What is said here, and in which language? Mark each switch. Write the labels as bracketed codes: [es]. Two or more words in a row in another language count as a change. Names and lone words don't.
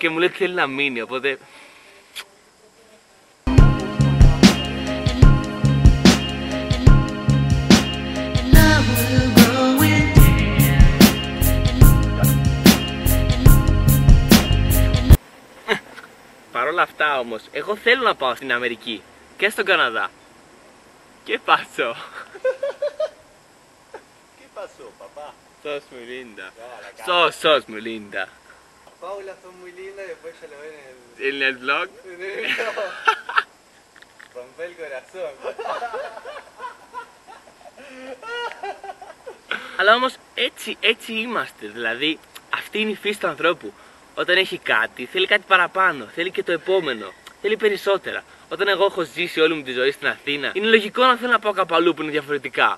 [el] Και μου λέει ότι θέλει να μείνει, οπότε. Παρ' όλα αυτά όμως, εγώ θέλω να πάω στην Αμερική και στον Καναδά. Και πάσω. [es] Pasó, papá? Sos muy linda. No, Sos muy linda. Paula, sos muy linda y después ya lo ven En el vlog. Rompe el corazón. [el] Αλλά όμως έτσι είμαστε. Δηλαδή, αυτή είναι η φύση του ανθρώπου. Όταν έχει κάτι, θέλει κάτι παραπάνω. Θέλει και το επόμενο. Θέλει περισσότερα. Όταν εγώ έχω ζήσει όλη μου τη ζωή στην Αθήνα, είναι λογικό να θέλω να πάω κάπου αλλού που είναι διαφορετικά.